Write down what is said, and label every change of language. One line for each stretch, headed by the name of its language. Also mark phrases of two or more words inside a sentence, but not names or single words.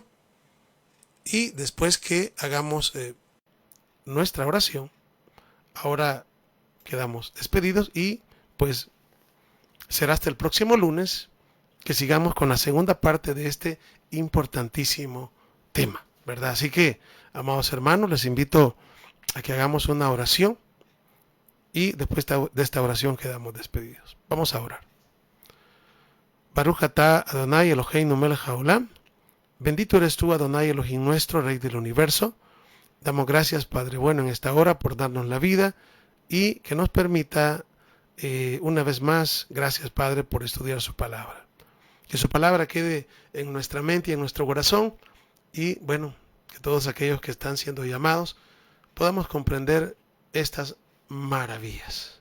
Spanish: Y después que hagamos nuestra oración, ahora quedamos despedidos y pues será hasta el próximo lunes que sigamos con la segunda parte de este importantísimo tema, ¿verdad? Así que, amados hermanos, les invito a que hagamos una oración y después de esta oración quedamos despedidos. Vamos a orar.
Hebrew: ברוך אתה אדוני אלוהינו מלך העולם.
Spanish: Bendito eres tú, Adonai Elohim nuestro, Rey del universo. Damos gracias, Padre bueno, en esta hora por darnos la vida y que nos permita una vez más, gracias, Padre, por estudiar su palabra. Que su palabra quede en nuestra mente y en nuestro corazón y, bueno, que todos aquellos que están siendo llamados podamos comprender estas maravillas.